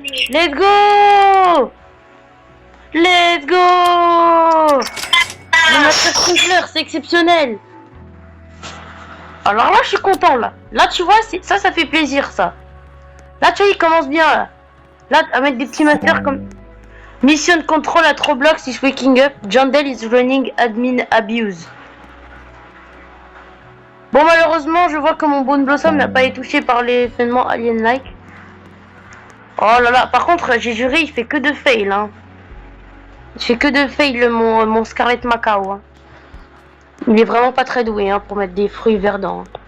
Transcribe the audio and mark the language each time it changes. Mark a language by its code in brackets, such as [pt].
[en] Let's go. Let's go. [fr] Le Master Sprinkler, c'est exceptionnel. Alors là, je suis content là. Là, tu vois, ça fait plaisir ça. Là, tu vois, il commence bien là. Là, à mettre des petits masters comme [en] Mission Control at Roblox is waking up. Jandel is running admin abuse. [fr] Bon, malheureusement, je vois que mon Bone Blossom n'a pas été touché par l'événement Alien-like. Oh là là, par contre, j'ai juré, il fait que de fail, hein. Il fait que de fail, mon Scarlet Macao, hein. Il est vraiment pas très doué, hein, pour mettre des fruits verdants.